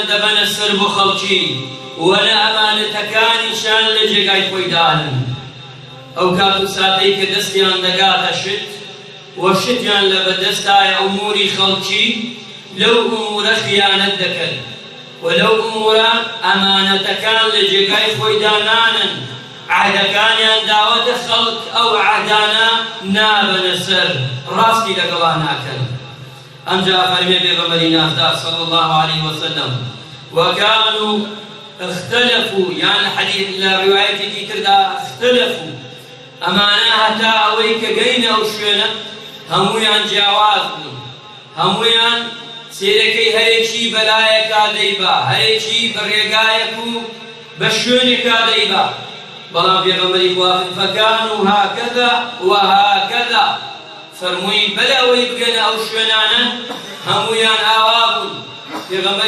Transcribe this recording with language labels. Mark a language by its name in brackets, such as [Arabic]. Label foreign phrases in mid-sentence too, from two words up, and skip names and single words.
[Central Kurdish] دەبەنە سەر بۆ خەڵکی وەنە ئەمانەتەکانیشان لە جێگای خۆی دانن ئەو کات و ساتەی کە دەستیان دەگاتە شت وشتیان لە بەدەستایە ئەموری خەڵکی لەو ئومورە خیانەت دەکەن و لەو ئومورە ئەمانەتەکان لە جێگای خۆیدا نانن عەهدەکانیان داوەتە خەڵک ئەو عەهدانە نابەنە سەر ڕاستی لەگەڵا ناکەن ئەمجا فەرمێ پێغەمبەری نازدار [Arabic] صلی الله علیه وسلم وكانوا اختلفوا يعني حديث [Central Kurdish] لە ڕیوایەتێکی تردا اختلفوا ئەمانە هەتا ئەوەی کە گەینە ئەو شوێنە هەموویان جیاواز بوون هەموویان سێرەکەی هەرێکی بەلایەکا دەیبا هەرێکی بەڕێگایەک و بە شوێنێکا دەیبا بەڵام پێغەمبەری خوا [Arabic] فەکانوا هاکەذا وهاکەذا [Central Kurdish] فەرمووی بەلە ئەوەی بگەنە ئەو شوێنانە هەموویان ئاوا بوون پێغەمبەری